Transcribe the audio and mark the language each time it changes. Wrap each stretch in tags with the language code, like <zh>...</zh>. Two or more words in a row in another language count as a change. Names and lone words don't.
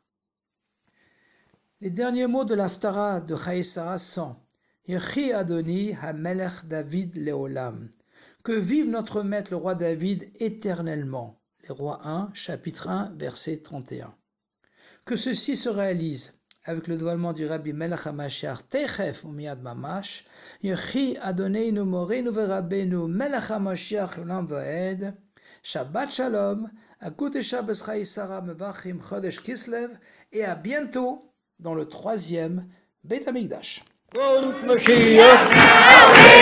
<fr>Les derniers mots de l'Haftara de Chayei Sarah sont</fr> <he>יחי אדוני המלך דוד לעולם.</he> <fr>Que vive notre maître, le roi David, éternellement. Les rois 1, chapitre 1, verset 31. Que ceci se réalise avec le dévoilement du</fr> <he>רבי מלך המשיח תיכף ומיד ממש, יחי אדוננו מורנו ורבינו מלך המשיח עולם ועד, שבת שלום, גוט שבת חיי שרה מברכים חודש כסלו,</he> <fr>et à bientôt dans le 3e</fr> <he>בית המקדש.</he>